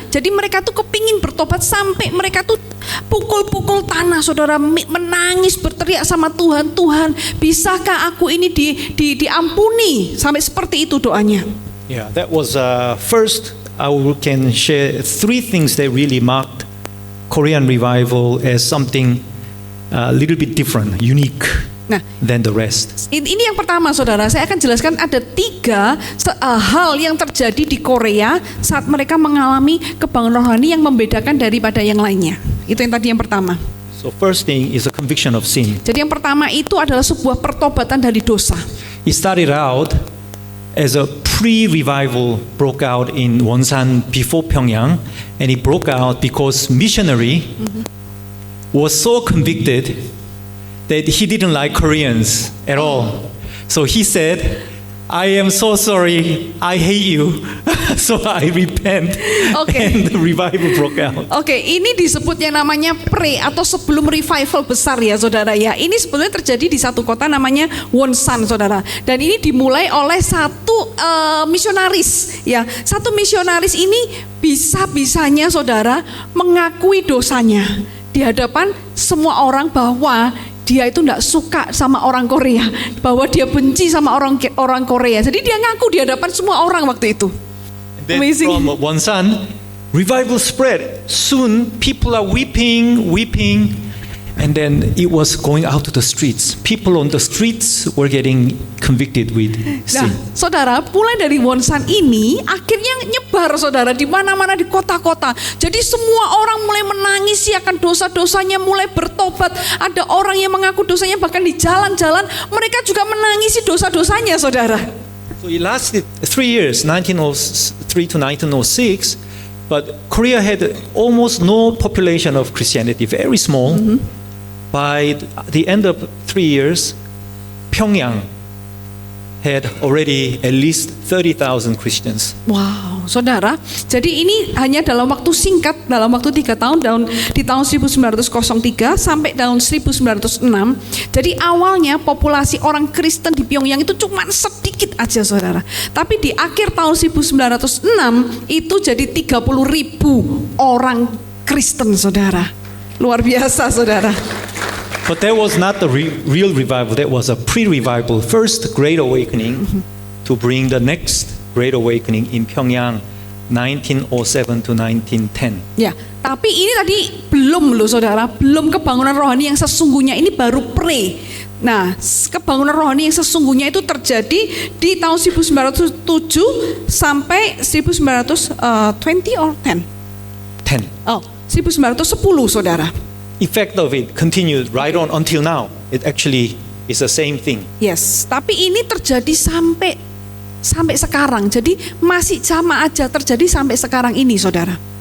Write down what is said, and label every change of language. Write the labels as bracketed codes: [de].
[id] Jadi mereka tuh kepingin bertobat sampai mereka tuh pukul-pukul tanah, saudara, menangis berteriak sama Tuhan, Tuhan, bisakah aku ini diampuni? Sampai seperti itu doanya. [en] Yeah, that was first can share three things that really marked Korean revival as something a little bit different, unique [id] Nah, [en] than the rest. [id] ini yang pertama saudara, saya akan jelaskan ada 3 hal yang terjadi di Korea saat mereka mengalami kebangunan rohani yang membedakan daripada yang lainnya. Itu yang tadi yang pertama. [en] So first thing is a conviction of sin. [id] Jadi yang pertama itu adalah sebuah pertobatan dari dosa. [en] It started out as a pre-revival broke out in Wonsan before Pyongyang, and it broke out because missionary was so convicted that he didn't like Koreans at all. So he said, I am so sorry, I hate you, so I repent. Okay. And the revival broke out. [id] Oke, ini disebut yang namanya pre atau sebelum revival besar ya saudara ya. Ini sebetulnya terjadi di satu kota namanya Wonsan saudara. Dan ini dimulai oleh satu misionaris ya. Satu misionaris ini bisa-bisanya saudara mengakui dosanya di hadapan semua orang bahwa dia itu tidak suka sama orang Korea, bahwa dia benci sama orang Korea. Jadi dia ngaku di hadapan semua orang waktu itu. [en] Then Amazing. from Wonsan, revival spread. Soon people are weeping, and then it was going out to the streets. People on the streets were getting convicted with [id] Nah, [en] sin. [id] saudara, mulai dari Wonsan ini akhirnya nyebar saudara di mana-mana di kota-kota. Jadi semua orang mulai menangisi akan dosa-dosanya, mulai bertobat. Ada orang yang mengaku dosanya bahkan di jalan-jalan mereka juga menangisi dosa-dosanya, saudara. [en] So it lasted 3 years, 1903 to 1906. But Korea had almost no population of Christianity, very small. By the end of 3 years, Pyongyang had already at least 30,000 Christians. [id] Wow, saudara. Jadi ini hanya dalam waktu singkat, dalam waktu 3 tahun, di tahun 1903 sampai tahun 1906. Jadi awalnya populasi orang Kristen di Pyongyang itu cuma sedikit aja saudara. Tapi di akhir tahun 1906 itu jadi 30.000 orang Kristen saudara. Luar biasa saudara. [en] But that was not the real revival, that was a pre-revival, first Great Awakening to bring the next Great Awakening in Pyongyang, 1907 to 1910. [id] Ya, tapi ini tadi belum loh saudara, belum kebangunan rohani yang sesungguhnya, ini baru pre. Nah, kebangunan rohani yang sesungguhnya itu terjadi di tahun 1907 sampai 1920 [en] or 10? [id] 10. Oh, 1910 saudara. [en] Effect of it continued right on until now. It actually is the same thing. [id] Yes, tapi ini terjadi sampai sekarang. Jadi masih sama aja terjadi sampai sekarang ini saudara.